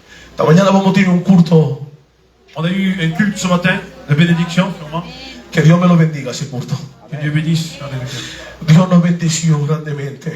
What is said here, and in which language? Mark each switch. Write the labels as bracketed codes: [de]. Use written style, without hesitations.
[es] Esta mañana vamos a tener un culto. [fr] On a eu un culte ce matin de bénédiction, sûrement. [es] Que Dios me lo bendiga ese culto. [fr] Que Dieu bénisse. Alléluia. [es] Dios nos bendeció grandemente.